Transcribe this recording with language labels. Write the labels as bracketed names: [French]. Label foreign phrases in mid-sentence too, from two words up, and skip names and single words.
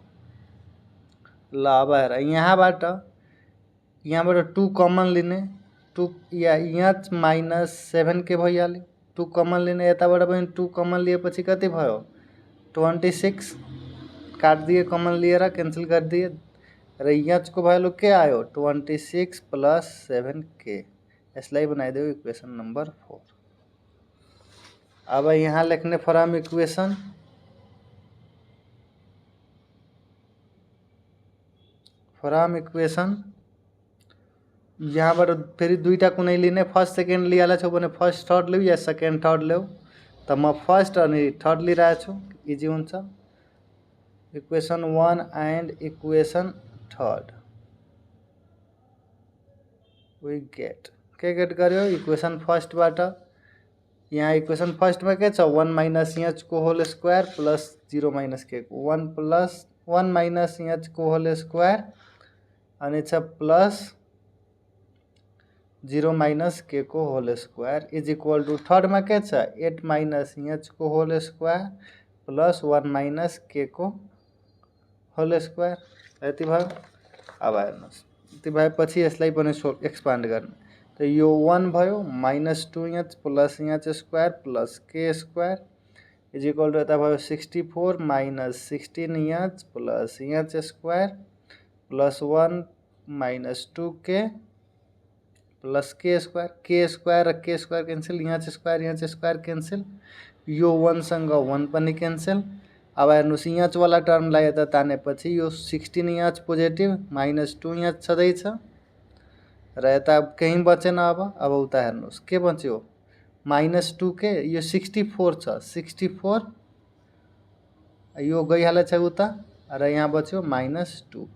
[Nepali] ल अब हेर यहाँबाट 2 कमन लिने 2 या [English] h minus 7 [Nepali] के भइहाल्यो 2 कमन लिने यताबाट पनि 2 कमन लिएपछि कति भयो 26 [Hindi] काट दिए [Nepali] कमन लिएर [Hindi] कैंसिल कर दिए [Nepali] र एच को भ्यालु के आयो 26 प्लस 7 के यसलाई बनाइदेऊ [English] equation number 4. [Nepali] अब यहाँ लेख्ने [English] from equation [Nepali] यहाँबाट फेरि दुईटा कुनै लिने [English] first second [Nepali] लियाला छौ भने [English] first third [Nepali] लिऊ या [English] second third [Nepali] लिऊ त म फर्स्ट अनि थर्ड लिइरहेको छु इजी हुन्छ। [English] equation 1 and equation third we get [Nepali] के गेट गर्यो [English] equation first [Nepali] बाट यहाँ [English] equation first [Nepali] में के छ [English] 1 minus h [Nepali] को [English] whole square plus 0 minus [Nepali] के को [English] 1 plus 1 minus h [Nepali] को [English] whole square [Nepali] अनि छ प्लस [English] 0 minus [Nepali] के को [English] whole square is equal to third [Nepali] में के छ [English] 8 minus h [Nepali] को [English] whole square plus 1 minus [Nepali] के को [English] whole square [Nepali] यति भयो। अब हेर्नुस् यति भएपछि यसलाई पनि एक्सपान्ड गर्ने तो यो 1 भयो [English] -2 h plus h square plus k square is equal to [Nepali] यता भयो [English] 64 minus 16 h plus h square plus 1 minus 2 k plus k square cancel h square cancel [Nepali] यो 1 सँग 1 पनि कैंसिल। अब हेर्नुस् एच वाला टर्मलाई यता तानेपछि यो [English] 16 h positive -2 h [Nepali] छँदैछ र यता कहीं बचेन। अब उता हेर्नुस् के बच्यो -2 के यो 64 छ 64 यो गइहालेछ उता र यहाँ बच्यो -2 के।